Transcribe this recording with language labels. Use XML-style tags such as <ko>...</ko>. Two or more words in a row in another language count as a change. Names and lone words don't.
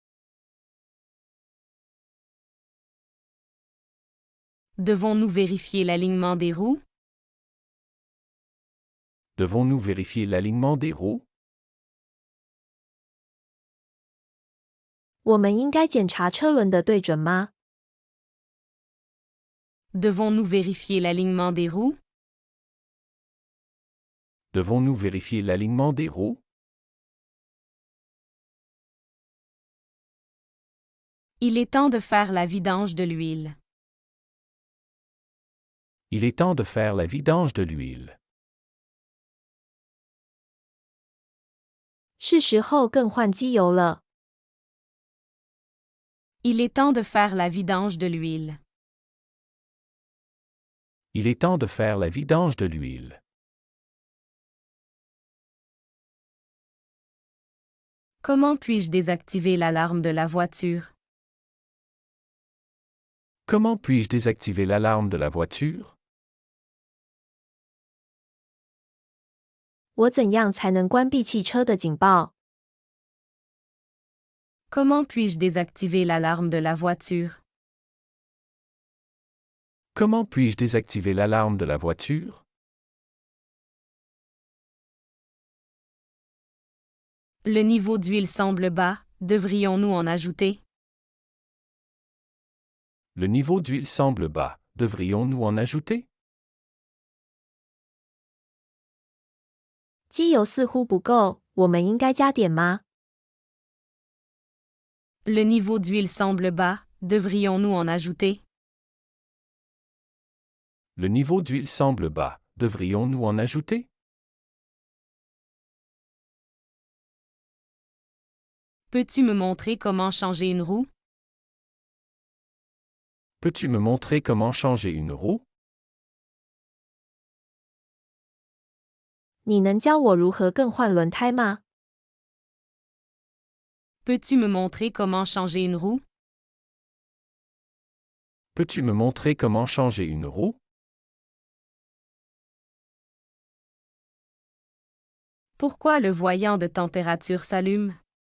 <fr>Devons-nous vérifier l'alignement des roues? Devons-nous vérifier l'alignement des roues?</fr> <zh>我们应该检查车轮的对准吗？</zh> <fr>Devons-nous vérifier l'alignement des roues? Devons-nous vérifier l'alignement des roues? Il est temps de faire la vidange de l'huile. Il est temps de faire la vidange de l'huile.</fr> <zh>是时候更换机油了。</zh> <fr>Il est temps de faire la vidange de l'huile. Il est temps de faire la vidange de l'huile. Comment puis-je désactiver l'alarme de la voiture? Comment puis-je désactiver l'alarme de la voiture?</fr> <zh>我怎样才能关闭汽车的警报？</zh> <fr>Comment puis-je désactiver l'alarme de la voiture? Comment puis-je désactiver l'alarme de la voiture? Le niveau d'huile semble bas, devrions-nous en ajouter? Le niveau d'huile semble bas, devrions-nous en ajouter?</fr> <zh>机油似乎不够，我们应该加点吗？</zh> <fr>Le niveau d'huile semble bas, devrions-nous en ajouter? Le niveau d'huile semble bas, devrions-nous en ajouter? Peux-tu me montrer comment changer une roue? Peux-tu me montrer comment changer une roue?</fr> <zh>你能教我如何更换轮胎吗？</zh> <fr>Peux-tu me montrer comment changer une roue? Peux-tu me montrer comment changer une roue? Pourquoi le voyant de température s'allume?</fr>